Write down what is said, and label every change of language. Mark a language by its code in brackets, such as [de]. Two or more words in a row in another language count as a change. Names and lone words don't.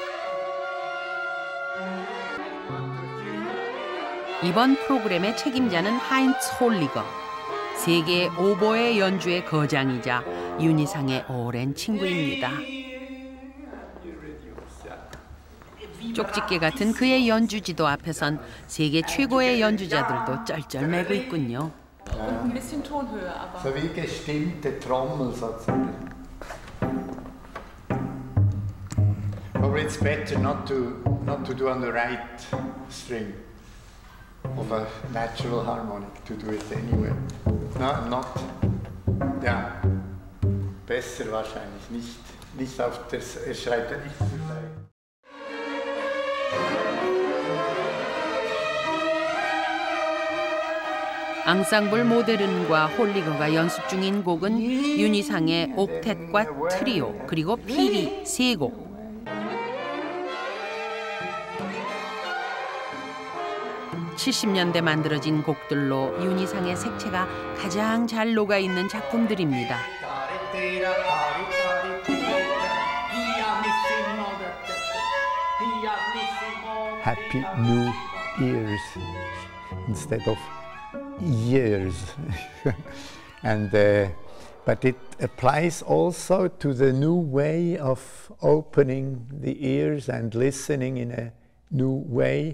[ko] 이번 프로그램의 책임자는 하인츠 홀리거, 세계 오보에 연주의 거장이자 윤희상의 오랜 친구입니다. 쪽집게 같은 그의 연주 지도 앞에선 세계 최고의 연주자들도 쩔쩔매고 있군요. [de] Ein bisschen Tonhöhe, aber. So wie gestimmte Trommel sozusagen. [en] Probably it's better not to do on the right string of a natural harmonic, to do it anyway. No, not. [de] Ja, besser wahrscheinlich nicht auf das. Er schreibt ja nicht zur Seite. [ko] 앙상블 모데른과 홀리거가 연습 중인 곡은 윤희상의 옥텟과 트리오, 그리고 피리 3곡. (70년대) 만들어진 곡들로 윤희상의 색채가 가장 잘 녹아있는 작품들입니다. [en] Happy New Years instead of years. And but it applies also to the new way of opening the ears and listening in a new way.